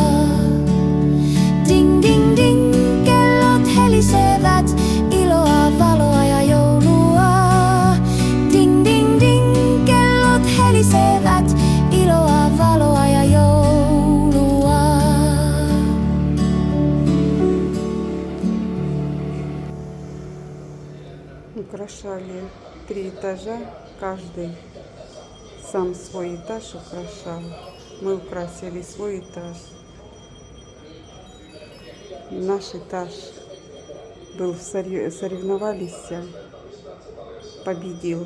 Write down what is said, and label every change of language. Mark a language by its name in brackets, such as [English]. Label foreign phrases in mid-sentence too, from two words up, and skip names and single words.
[Finnish] Ding ding ding, kellot helisevät, iloa, valoa ja joulua. Ding ding ding, kellot helisevät, iloa, valoa ja joulua. [Russian] Украшали 3 этажа, каждый сам свой этаж украшал. Мы украсили свой этаж. Наш этаж был соревновались, победил.